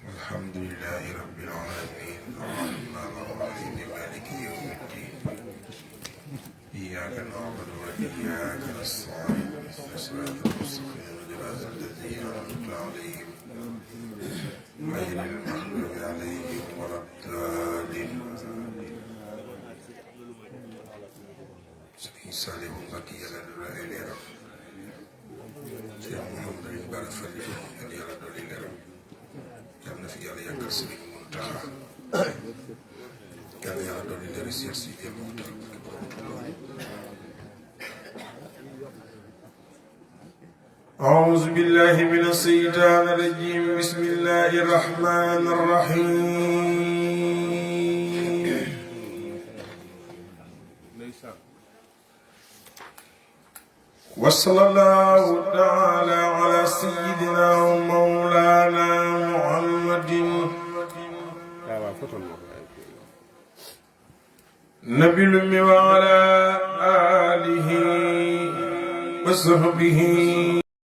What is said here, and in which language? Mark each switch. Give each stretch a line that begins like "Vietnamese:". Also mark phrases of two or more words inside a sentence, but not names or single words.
Arabic: الحمد لله رب العالمين الرحمن الرحيم مالك يوم الدين إياك نعبد وإياك نستعين اهدنا الصراط المستقيم صراط الذين أنعمت عليهم غير المغضوب عليهم ولا الضالين
Wolof: Sëriñ Saalihu Mbàkke yàlla doole ay leeram Cheikh Mouhamadou Bara Fali yàlla doole leeram yàlla na fi yàlla yàggal Sëriñ Muntaxa yàlla doole leeram Cheikh Sidi Mokhtar
Arabic: أعوذ بالله من الشيطان الرجيم بسم الله الرحمن الرحيم وصلى الله تعالى على سيدنا ومولانا محمد نبي الأمي وعلى آله وصحبه